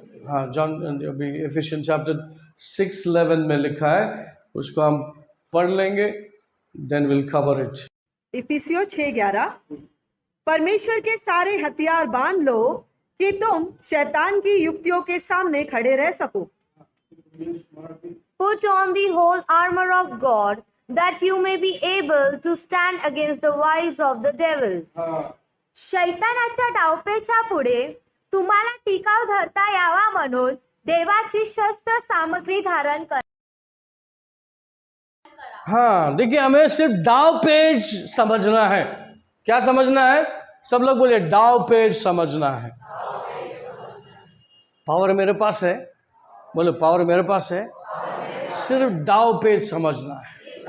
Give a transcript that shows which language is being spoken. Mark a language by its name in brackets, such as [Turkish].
[Hindi] हाँ, जॉन अभी efficiency chapter 6:11 में लिखा है, उसको हम पढ़ लेंगे, [English] Then will cover it. [Hindi] इफिसियों 6:11, परमेश्वर के सारे हथियार बांध लो कि तुम शैतान की युक्तियों के सामने खड़े रह सको। [English] Put on the whole armor of God, that you may be able to stand against the wiles of the devil. [Marathi] शैतानाच्या डावपेच्या पुढे तुम्हाला टिकाव धरता यावा म्हणून देवाची शस्त्र सामग्री धारण करा। [Hindi] हाँ, देखिए, हमें सिर्फ दाव पेज समझना है। क्या समझना है? सब लोग बोलिए, दाव पेज समझना है। पावर मेरे पास है, बोले पावर मेरे पास है। सिर्फ दाव पेज समझना है।